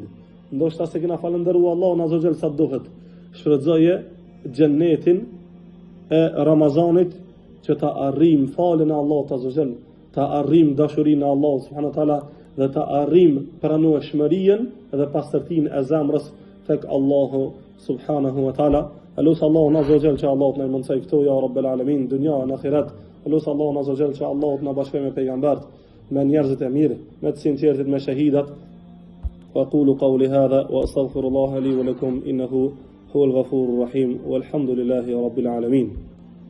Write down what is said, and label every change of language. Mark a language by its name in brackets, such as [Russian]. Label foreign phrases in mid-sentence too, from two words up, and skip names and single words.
[Albanian] Ndoshta se kena falendëruar Allahun [Arabic] عز وجل [Albanian] sa duhet. Shfrytëzoje xhennetin e Ramazanit që ta arrim falën e Allahut [Arabic] عز وجل, [Albanian] ta arrim dashurinë e Allahut [Arabic] سبحانه وتعالى, [Albanian] dhe ta arrim pranueshmërinë dhe pastërtinë e zemrës tek Allahu [Arabic] سبحانه وتعالى. [Albanian] Alus Allahu [Arabic] عز وجل [Albanian] që Allahu na mësoj këto [Arabic] يا رب العالمين, [Albanian] dunya e akhirat. Alus Allahu [Arabic] عز وجل [Albanian] që Allahu na bashkoj me pejgambert, me njerëzit e mirë, me të sinqertit, me shahidat. [Arabic] وأقول قولي هذا وأستغفر الله لي ولكم إنه هو الغفور الرحيم والحمد لله رب العالمين.